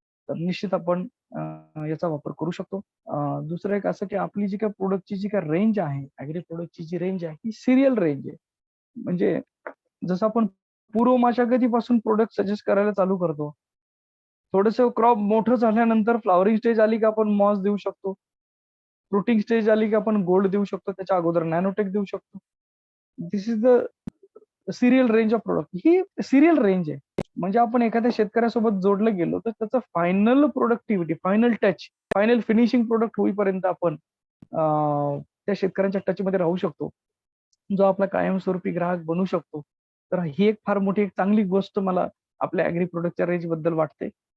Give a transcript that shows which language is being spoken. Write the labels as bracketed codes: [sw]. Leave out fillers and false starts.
[mr] तर निश्चित आपण याचा वापर करू शकतो. दुसरं एक असं की आपली जी काही प्रॉडक्टची जी काही रेंज आहे, ॲग्री प्रॉडक्टची जी रेंज आहे, ही सीरियल रेंज आहे. म्हणजे जसं आपण पूर्व मशागतीपासून प्रॉडक्ट सजेस्ट करायला चालू करतो. थोडंसं क्रॉप मोठं झाल्यानंतर फ्लॉवरिंग स्टेज आली की आपण मॉस देऊ शकतो. फ्रुटिंग स्टेज आली की आपण गोल्ड देऊ शकतो. त्याच्या अगोदर नॅनोटेक देऊ शकतो. [en] This is the serial range of product. [mr] He serial range आहे. म्हणजे आपण एखाद्या शेतकऱ्यासोबत जोडलं गेलो तर त्याचं final productivity, final touch, final finishing product होईपर्यंत आपण त्या शेतकऱ्यांच्या टचमध्ये राहू शकतो. जो आपला कायमस्वरूपी ग्राहक बनू शकतो. तर ही एक फार मोठी एक चांगली गोष्ट मला आपल्या ॲग्री प्रॉडक्टच्या रेंजबद्दल वाटते.